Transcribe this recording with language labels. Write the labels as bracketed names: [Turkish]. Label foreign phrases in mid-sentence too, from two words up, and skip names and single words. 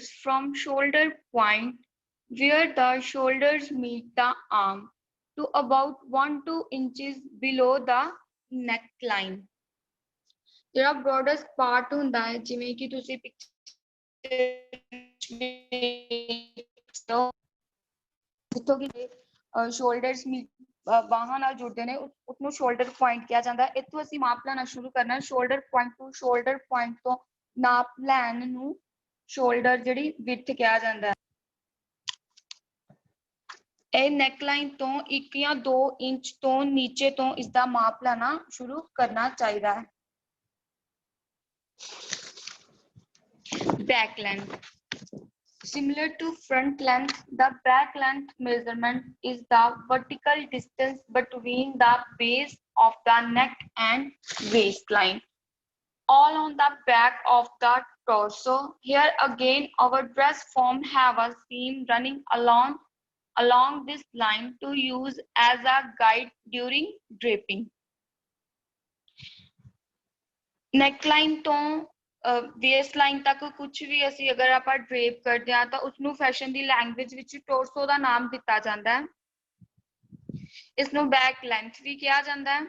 [English] from shoulder point where the shoulders meet the arm to about 1-2 inches below the neckline. [Punjabi] ਜਿਹੜਾ [English] broadest part [Punjabi] ਹੁੰਦਾ ਹੈ ਜਿਵੇਂ ਕਿ ਤੁਸੀਂ ਜਿੱਥੋਂ ਕਿ shoulders ਬਾਹਾਂ ਨਾਲ ਜੁੜਦੇ ਨੇ ਉਸਨੂੰ [English] shoulder point [Punjabi] ਕਿਹਾ ਜਾਂਦਾ ਹੈ। ਇੱਥੋਂ ਅਸੀਂ ਮਾਪ ਲੈਣਾ ਸ਼ੁਰੂ ਕਰਨਾ [English] shoulder point to shoulder point [Punjabi] ਤੋਂ ਨਾਪ ਲੈਣ ਨੂੰ shoulder ਜਿਹੜੀ width ਕਿਹਾ ਜਾਂਦਾ ਹੈ। ਇਹ neckline ਤੋਂ 1 ਜਾਂ 2 ਇੰਚ ਤੋਂ ਨੀਚੇ ਤੋਂ ਇਸ ਦਾ ਮਾਪ ਲੈਣਾ ਸ਼ੁਰੂ ਕਰਨਾ ਚਾਹੀਦਾ ਹੈ। [English] Back length. Similar to front length, the back length measurement is the vertical distance between the base of the neck and waistline, all on the back of the torso. Here again, our dress form have a seam running along this line to use as a guide during draping. Neckline to waist line [Punjabi] ਤੱਕ ਕੁਝ ਵੀ ਅਸੀਂ ਅਗਰ ਆਪਾਂ ਡ੍ਰੇਪ ਕਰਦੇ ਹਾਂ ਤਾਂ ਉਸਨੂੰ ਫੈਸ਼ਨ ਦੀ ਲੈਂਗੁਏਜ ਵਿੱਚ ਟੋਰਸੋ ਦਾ ਨਾਮ ਦਿੱਤਾ ਜਾਂਦਾ ਹੈ। ਇਸ ਨੂੰ [English] back length [Punjabi] ਵੀ ਕਿਹਾ ਜਾਂਦਾ ਹੈ।